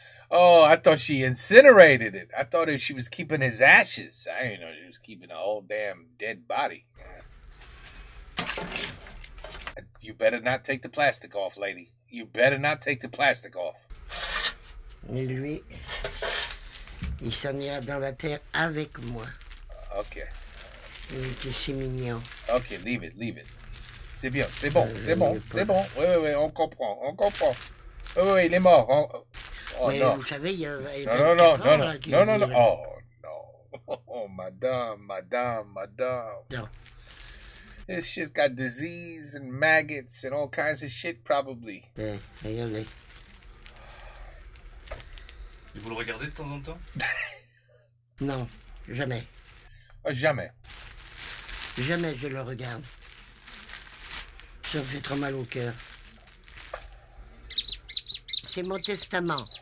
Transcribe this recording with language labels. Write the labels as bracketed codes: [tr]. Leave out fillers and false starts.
[en] Oh, I thought she incinerated it. I thought she was keeping his ashes. I didn't know she was keeping a whole damn dead body. You better not take the plastic off, lady. You better not take the plastic off. [fr] Et lui, il s'en ira dans la terre avec moi. [en] Okay. [fr] Il était si mignon. [en] Okay, leave it. [fr] C'est bien, c'est bon. Oui, on comprend. Oui, il est mort. Oh, mais non. vous savez, il y a Non. non. [en] Oh, no. Oh, madame. [fr] Non. [en] This shit's got disease and maggots and all kinds of shit, probably. [fr] Regardez. Et vous le regardez de temps en temps? Non, jamais. Jamais. Jamais je le regarde. Ça me fait trop mal au cœur. C'est mon testament.